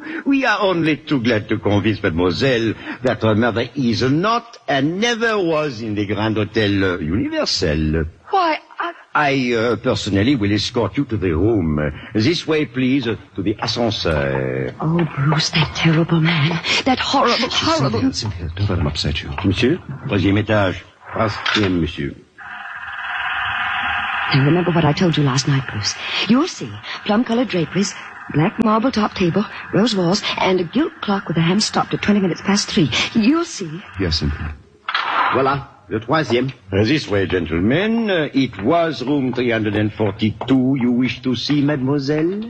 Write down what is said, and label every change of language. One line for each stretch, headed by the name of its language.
English: We are only too glad to convince mademoiselle that her mother is not and never was in the Grand Hotel Universel. Why, I personally will escort you to the room. This way, please, to the ascenseur. Oh, Bruce, that terrible man. That horrible... Cynthia, don't let him upset you.
French: Monsieur, troisième étage. Troisième, monsieur.
English: Now, remember what I told you last night, Bruce. You'll see plum-colored draperies, black marble top table, rose walls, and a gilt clock with a hand stopped at 20 minutes past 3. You'll see. Yes, Simpson.
French: Voilà, le troisième.
English: This way, gentlemen. It was room 342 you wish to see, mademoiselle?